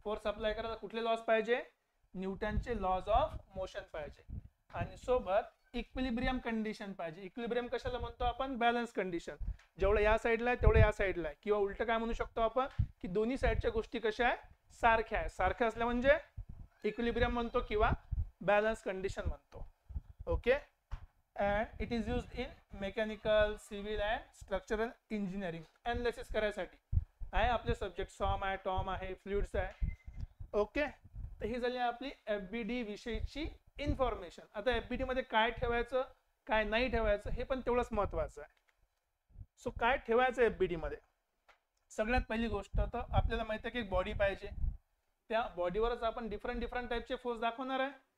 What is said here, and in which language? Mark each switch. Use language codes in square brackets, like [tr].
[mr] Force apply करायला कुठले lodge पाहिजे, न्यूटनचे लॉज ऑफ मोशन पाहिजे, आणि सोबत इक्विलिब्रियम कंडिशन पाहिजे. इक्विलिब्रियम कशाला म्हणतो आपण, बॅलन्स कंडिशन, जेवढं या साईडला आहे तेवढं या साईडला आहे, किंवा उलट काय म्हणू शकतो आपण की दोन्ही साईडच्या गोष्टी कशा आहे, सारख्या आहे. सारख्या असल्या म्हणजे इक्विलिब्रियम म्हणतो किंवा बॅलन्स कंडिशन म्हणतो. [en] Okay, and it is used in mechanical, civil and structural engineering. [mr] Analysis करायसाठी आहे, आपले सब्जेक्ट सॉम आहे, टॉम आहे, फ्लुइड्स आहे. ओके, तर ही झाली आपली FBD विषयीची इन्फॉर्मेशन. आता FBD मध्ये काय ठेवायचं काय नाही ठेवायचं हे पण तेवढंच महत्वाचं आहे. सो काय ठेवायचं FBD मध्ये, सगळ्यात पहिली गोष्ट तर आपल्याला माहिती आहे की एक बॉडी पाहिजे, त्या बॉडीवरच आपण डिफरंट टाईपचे फोर्स दाखवणार आहे.